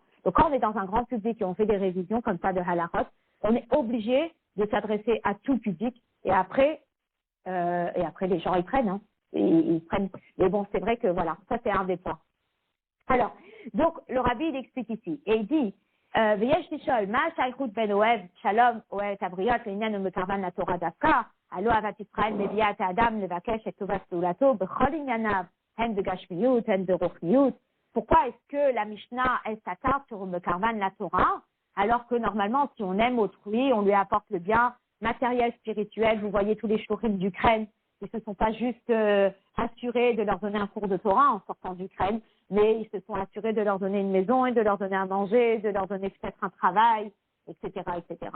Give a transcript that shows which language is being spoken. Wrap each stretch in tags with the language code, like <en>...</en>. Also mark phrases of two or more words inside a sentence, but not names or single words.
<fr>Donc quand on est dans un grand public et on fait des révisions comme ça de halachot, on est obligé de s'adresser à tout le public et après les gens ils prennent, hein. Ils prennent. Mais bon, c'est vrai que voilà, ça c'est un des points. Alors, donc, le rabbi, il explique ici, et il dit,</fr> <he>ויש לשאול, מה השייכות בין אוהב שלום, אוהב את הבריות, לעניין ומקרבן לתורה דווקא, הלא אהבת ישראל מביאה את האדם לבקש את טובת פעולתו בכל ענייניו, הן בגשמיות, הן ברוחניות.</he> <fr>Pourquoi est-ce que la Mishnah, elle s'attarde sur le Karvan la Torah, alors que normalement, si on aime autrui, on lui apporte le bien matériel, spirituel. Vous voyez tous les shurim d'Ukraine, ils ne se sont pas juste assurés de leur donner un cours de Torah en sortant d'Ukraine, mais ils se sont assurés de leur donner une maison et de leur donner à manger, de leur donner peut-être un travail, etc., etc.</fr>